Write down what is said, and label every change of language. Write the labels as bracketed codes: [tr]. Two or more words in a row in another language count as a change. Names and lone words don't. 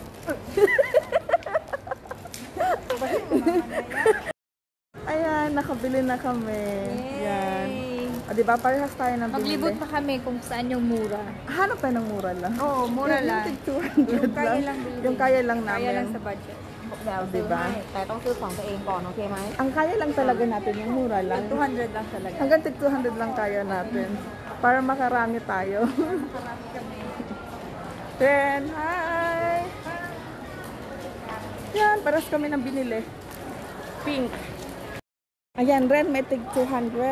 [tl] Ayan, nakabili na kami. Yan. O, diba, parehas tayo ng binili. Maglibot pa kami kung saan yung mura. Hanap tayo ng mura lang. Oo, mura lang. Yung 200 Yung kaya lang. lang bilhin. Yung kaya lang namin. Kaya lang sa budget. Diba? [th] แต่ต้องซื้อของตัวเองก่อนโอเคไหม [tl] Ang kaya lang talaga natin yung mura lang. 200 lang talaga. Hanggang 200 lang kaya natin. Para makarami tayo. Then, hi! Yan, paras kami ng binili. Pink. Ayan, Ren, may tig 200.